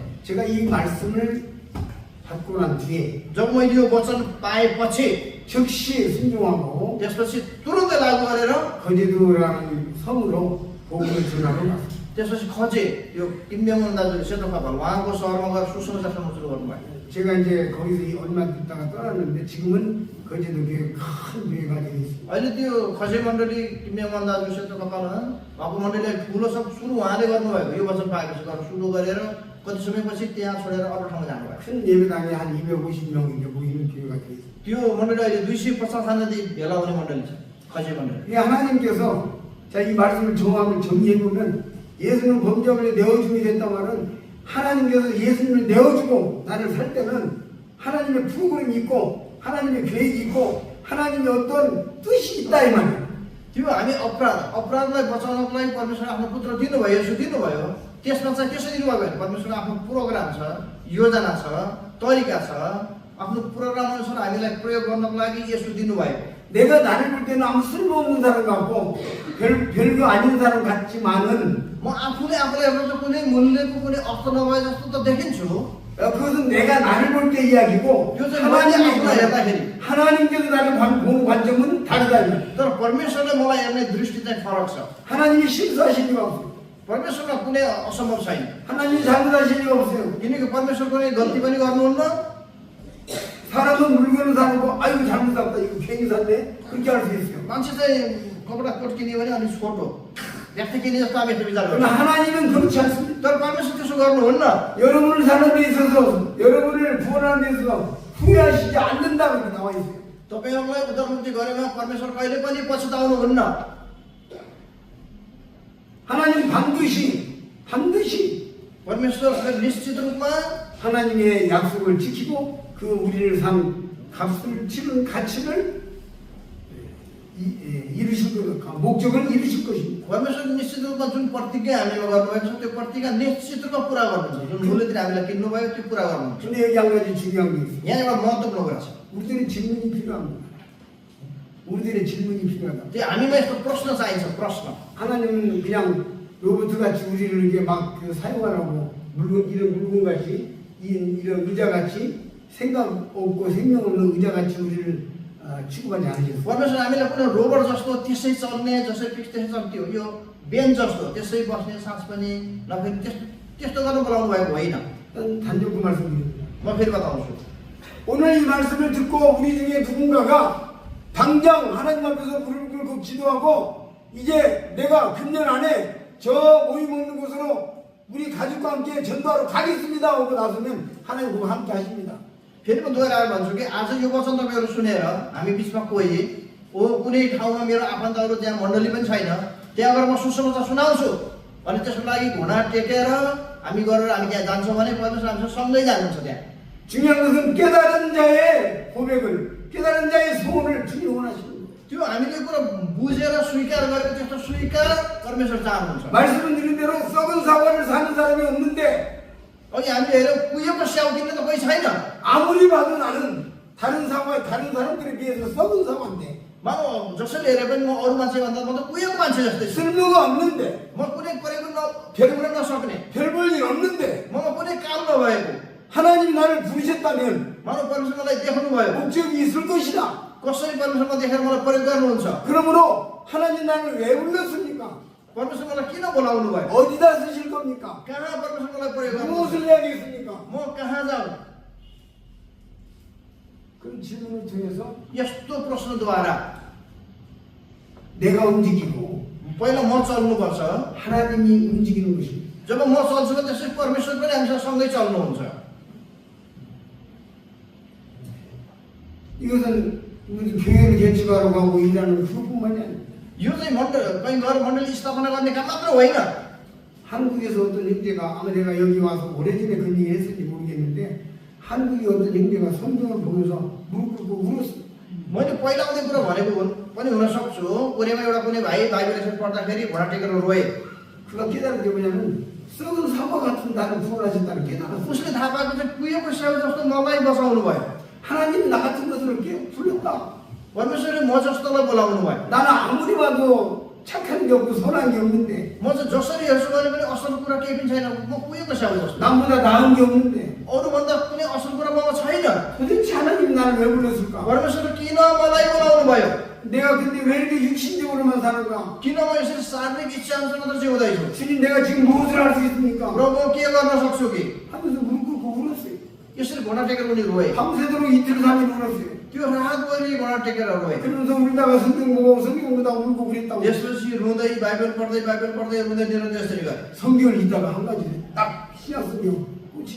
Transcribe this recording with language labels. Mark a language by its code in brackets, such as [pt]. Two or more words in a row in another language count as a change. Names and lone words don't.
[ko] 제가 이 말씀을 받고 난 뒤에 [ne] जब मैले यो वचन पाएपछि [ko] 즉시 순종하고 [ne] त्यसपछि तुरुन्तै लागू गरेर [ko] 거제도라는 성으로 복음을 전하러 갔습니다. [ne] त्यसपछि खजे यो किम्ब्याङ दाजु सेतो पापल उहाँको सहरमा गएर सुसमाचार सुनाउन सुरु गर्नुभयो [ko] 제가 이제 거기서 얼마 있다가 떠났는데 지금은 거제도 교회 큰 교회가 되어 있습니다. [ne] अहिले त्यो खजे मण्डली किम्ब्याङ दाजु सेतो पापल उहाँको मण्डली ठुलो सब सुरु उहाँले गर्नुभएको यो वचन पाएपछि गरेर सुरु गरेर कति समयपछि त्यहाँ छोडेर अरू ठाउँमा जानुभयो [ko] 큰 예배당에 한 250명 이제 모이는 교회가 되어 있습니다. [ne] त्यो मण्डली अहिले 250 भेला हुने मण्डली छ खजे मण्डली [ko] 이 하나님께서 자 이 말씀을 정리해 보면 예수는 범죄를 내어줌이 됐단 말은 하나님께서 예수님을 내어주고 나를 살 때는 하나님의 프로그램이 있고 하나님의 계획이 있고 하나님의 어떤 뜻이 있다 이 말이에요. [ne] त्यो हामी अपराधलाई बचाउनको लागि परमेश्वरले आफ्नो पुत्र दिनुभयो यसो दिनुभयो त्यसमा चाहिँ त्यसो दिनुभयो भने परमेश्वरको आफ्नो प्रोग्राम छ योजना छ तरिका छ आफ्नो प्रोग्राम अनुसार हामीलाई प्रयोग गर्नको लागि यसो दिनुभएको [ko] 내가 나를 볼 때는 아무 쓸모없는 사람 같고 별거 아닌 사람 같지만은 [ne] म आफूले आफूलाई हेर्दा त कुनै मूल्यको कुनै अर्थ नभए जस्तो त देखिन्छु [ko] 그것은 내가 나를 볼 때 이야기고 [ne] यो चाहिँ मैले आफूलाई हेर्दाखेरि [ko] 하나님께서 나를 보는 관점은 다르다. [ne] तर परमेश्वरले मलाई हेर्ने दृष्टि चाहिँ फरक छ [ko] 하나님이 실수하신 리가 없어요. [ne] परमेश्वरमा कुनै असम्भव छैन [ko] 하나님이 잘못하신 리가 없어요. [ne] किनकि परमेश्वर कुनै गल्ती पनि गर्नुहुन्न [ko] 사람은 물건을 사놓고 아이고 잘못 샀다 이거 괜히 샀네 그렇게 할 수 있어요. [ne] मान्छे चाहिँ कपडा कोट किन्यो भने अलिक छोटो व्यक्ति किने जस्तो हामी विचार गर्छौँ [ko] 그러나 하나님은 그렇지 않습니다. [ne] तर परमेश्वर त्यसो गर्नुहुन्न [ko] 여러분을 사는 데 있어서 여러분을 구원하는 데 있어서 후회하시지 않는다고 이렇게 나와 있어요. [ne] तपाईहरुलाई उद्धारमुक्ति गरेमा परमेश्वर कहिले पनि पछुताउनुहुन्न [ko] 하나님 반드시 [ne] परमेश्वर निश्चित रूपमा [ko] 하나님의 약속을 지키고 그 우리를 산 값을 치른 가치를 이루실 것, 목적을 이루실 것입니다. [ne] परमेश्वर निश्चित रूपमा जुन प्रतिज्ञा हामीमा गर्नुभएको छ त्यो प्रतिज्ञा निश्चित रूपमा पुरा गर्नुहुन्छ जुन मूल्यतिर हामीलाई किन्नुभयो त्यो पुरा गर्नुहुन्छ [ko] 근데 여기 한 가지 중요한 게 있어요. [ne] यहाँ एउटा महत्त्वपूर्ण कुरा छ [ko] 우리들의 질문이 필요합니다. 우리들의 질문이 필요하다. [ne] त्यो हामीमा यस्तो प्रश्न चाहिन्छ प्रश्न [ko] 하나님은 그냥 로봇 같이 우리를 이게 막 사용하라고 이런 물건 같이 이런 의자 같이 생각 없고 생명 없는 의자 같이 우리를 취급하지 않으셨어요. [ne] परमेश्वर हामीलाई कुनै रोबोट जस्तो त्यसै चल्ने जसै फिक्स त्यसै चल्थ्यो यो बेन्च जस्तो त्यसै बस्ने सास पनि नफेरि त्यस्तो गर्न बोलाउनु भएको होइन [ko] 단적 그 말씀드립니다. [ne] म फेरि बताउँछु [ko] 오늘 이 말씀을 듣고 우리 중에 누군가가 당장 하나님 앞에서 무릎 꿇고 기도하고 이제 내가 금년 안에 저 모임 없는 곳으로 우리 가족과 함께 전도하러 가겠습니다 하고 나서면 하나님 그와 함께 하십니다. [ne] फेरि म दोहोऱ्याएर भन्छु कि आज यो वचन तपाईँहरू सुनेर हामी बिचमा कोही कुनै ठाउँमा मेरो आफन्तहरू त्यहाँ मण्डली पनि छैन त्यहाँ गएर म सुसमाचार सुनाउँछु अनि त्यसको लागि घुँडा टेकेर हामी गरेर हामी त्यहाँ जान्छौँ भने परमेश्वर हामीसँग सँगै जानुहुन्छ त्यहाँ [ko] 중요한 것은 깨달은 자의 고백을 깨달은 자의 소원을 주님 원하십니다. [ne] त्यो हामीले कुरा बुझेर स्वीकार गरेको त्यस्तो स्वीकार परमेश्वर चाहनुहुन्छ [ko] 말씀을 드린 대로 썩은 사과를 사는 사람이 없는데 [ne] अघि हामीले हेऱ्यौँ कुहिएको स्याउ किन्ने त कोही छैन [ko] 아무리 봐도 나는 다른 사람들에 비해서 썩은 사과인데 [ne] म जसले हेरे पनि म अरू मान्छेभन्दा म त कुहिएको मान्छे जस्तै छु [ko] 쓸모가 없는데 [ne] म कुनै परेको फेर्न नसक्ने [ko] 별 볼 일 없는데 [ne] ममा कुनै काम नभएको [ko] 하나님이 나를 부르셨다면 [ne] मानव परमेश्वर मलाई देखाउनु भयो [ko] 목적이 있을 것이다. [ne] कसरी परमेश्वरमा देखेर मलाई प्रयोग गर्नुहुन्छ [ko] 그러므로 하나님 나를 왜 불렀습니까? [ne] परमेश्वर मलाई किन बोलाउनु भयो [ko] 어디다 쓰실 겁니까? [ne] कहाँ परमेश्वर मलाई प्रयोग गर्नुहुन्छ [ko] 무엇을 해야겠습니까? [ne] म कहाँ जाऊ [ko] 그런 질문을 통해서 [ne] यस्तो प्रश्नद्वारा [ko] 내가 움직이고 [ne] पहिला म चल्नुपर्छ [ko] 하나님이 움직이는 것입니다. [ne] जब म चल्छु भने त्यसै परमेश्वर पनि हामीसँग सँगै चल्नुहुन्छ [ko] 이것은 우리 교회를 개척하러 가고 일하는 그뿐만이 아닙니다. [ne] यो चाहिँ कहीँ गएर मण्डली स्थापना गर्ने काम मात्र होइन [ko] 한국에서 어떤 형제가 아마 내가 여기 와서 오래전에 그런 얘기 했을지 모르겠는데 한국의 어떤 형제가 성경을 보면서 무릎 꿇고 울었어요. [ne] मैले पहिला आउँदै कुरा भनेको पनि हुन सक्छु कोरियामा एउटा कुनै भाइ बाइबल यसरी पढ्दाखेरि घोडा टेकेर रोए [ko] 그가 깨달은 게 뭐냐면 썩은 사과 같은 나를 구원하셨다는 깨달았어. [ne] उसले थाहा पाएको चाहिँ कुहिएको स्याउ जस्तो मलाई बचाउनु भयो। [ko] 하나님이 나 같은 것을 이렇게 불렀다. [ne] परमेश्वरले म जस्तोलाई बोलाउनु भयो। [ko] 나는 아무리 봐도 착한 게 없고 선한 게 없는데, [ne] म चाहिँ जसरी हेर्छु भने पनि असल कुरा केही पनि छैन। म कुहिएको स्याउ जस्तो। [ko] 남보다 나은 게 없는데 [ne] अरूभन्दा कुनै असल कुरा ममा छैन। [ko] 도대체 하나님 나를 왜 불렀을까? [ne] परमेश्वरले किन मलाई बोलाउनु भयो? [ko] 내가 근데 왜 이렇게 육신적으로만 사는가? [ne] किन म यसरी शारीरिक इच्छा अनुसार मात्र जिउँदैछु? [ko] 주님 내가 지금 무엇을 할 수 있습니까? [ne] प्रभु के गर्न सक्छु कि? [ko] 하면서 무릎 꿇고 울었어요. [ne] यसरी घुँडा टेकेर उनी रोए। [ko] 밤새도록 이틀 3일 울었어요. [ne] त्यो रातभरि घुँडा टेकेर रोए। [ko] 그러면서 울다가 성경 보고 성경 보다 울고 그랬다고. [ne] त्यसपछि रुँदै बाइबल पढ्दै रुँदै निरन्तर यसरी गरे। [ko] 성경을 읽다가 한 가지 딱 신약 성경 꽂히는